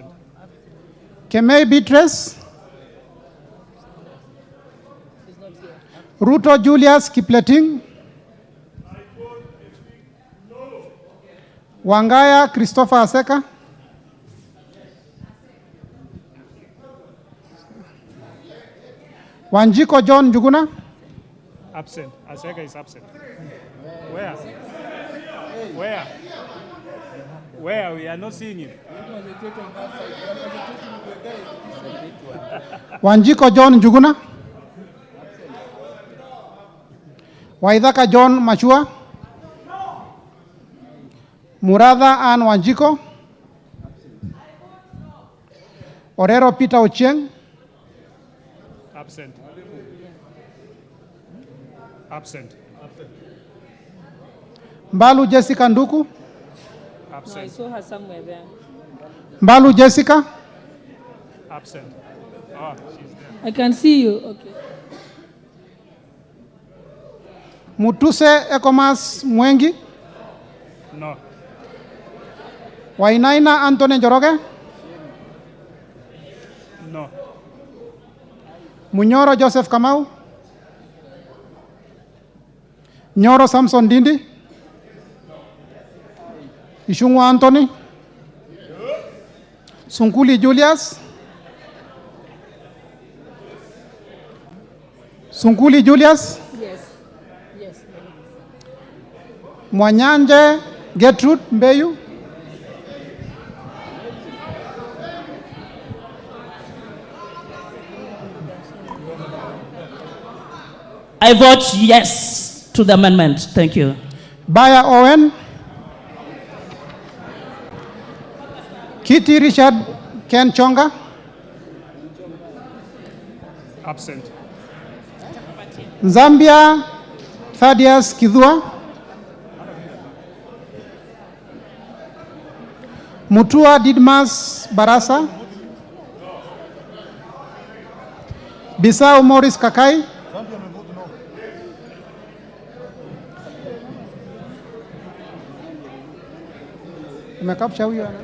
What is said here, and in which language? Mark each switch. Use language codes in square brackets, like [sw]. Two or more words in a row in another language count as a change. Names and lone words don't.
[en] Kemei Beatrice, Ruto Julius Kipleting, Wangaya Christopher Aseka, Wanjiko John Njuguna, Absent. Aseka is absent. Where? Where? Where? We are not seeing him. Wanjiko John Njuguna, Waithaka John Machua, Muratha Ann Wanjiko, Orero Peter Ochieng, Absent. Absent. Mbalu Jessica Nduku, No, I Absent. saw her somewhere there. Mbalu Jessica, Absent. Oh, she's there. I can see you. Okay. Mutuse Ekomas Mwengi, No. Wainaina Anthony Njoroge, No. Munyoro Joseph Kamau, Nyoro Samson Dindi, Ishungwa Anthony, Sunkuli Julius, Sunkuli Julius, Yes. Yes. Mwanyanje Gertrude Mbeyu, I vote yes to the amendment. Thank you. Baya Owen, Kitty Richard Ken Chonga, Absent. Zambia Thaddeus Kidhua, Mutua Didmas Barasa, Bisau Morris Kakai, [sw] umekapcha huyo?